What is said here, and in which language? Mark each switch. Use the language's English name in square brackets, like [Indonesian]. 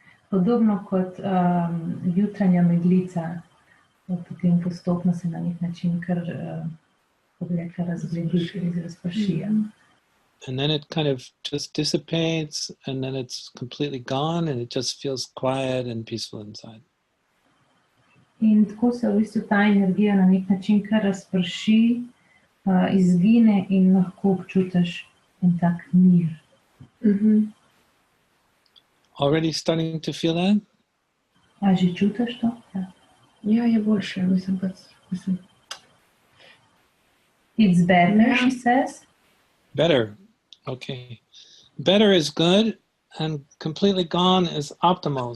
[Slovenian] Podobno kot jutranja meglica, potem postopno se na nek način kar, kako bi rekla, razgledi, razpršija. [English] And then it kind of just dissipates and then it's completely gone and it just feels quiet and peaceful inside. [Slovenian] In tako se v bistvu ta energija na nek način kar razprši, izgine in lahko občutiš en tak mir. [English] Already starting to feel that? [Slovenian] A že čutiš to? Ja, je boljše, mislim. [English] It's better, she says. Better. Okay. Better is good and completely gone is optimal.